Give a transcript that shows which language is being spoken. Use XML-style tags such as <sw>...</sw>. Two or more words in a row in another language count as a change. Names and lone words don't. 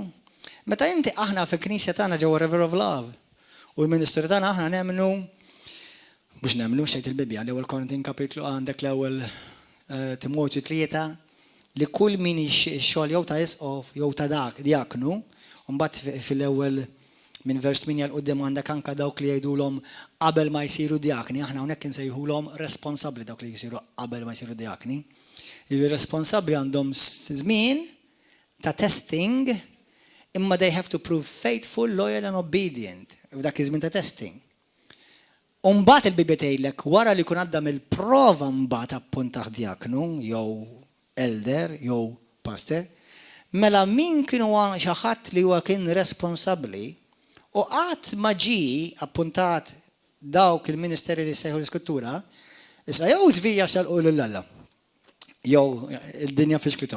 <mt>Meta inti aħna fil-Knisja tagħna ġewwa River of Love u l-Ministru tagħna aħna nemmnu biex nemmnu xejn il-Bibja l-ewwel Korintin kapitlu għandek l-ewwel Timotju 3 li kull min ix-xogħol jew ta' isqof jew ta' dak diaknu, u mbagħad fil-ewwel minn vers 8 l qudiem għandek anke dawk li jgħidulhom qabel ma jsiru diakni, aħna hawnhekk insejħulhom responsabbli dawk li jsiru qabel ma jsiru diakni. Ir-responsabbli għandhom żmien ta' testing, imma</mt> <en>they have to prove faithful, loyal and obedient.</en> <mt>Dak iż-żmien ta' testing. Mbagħad il-Bibja tgħidlek wara li jkun għadda mill-prova mbagħad appuntaħ diaknu jew elder jew pastor, mela min kienu xi ħadd li huwa kien responsabbli u qatt ma ġie appuntat dawk il-ministeri li sejħu l-iskrittura, issa jew żvija xalqu lill-Alla, jew id-dinja fixkithom.</mt>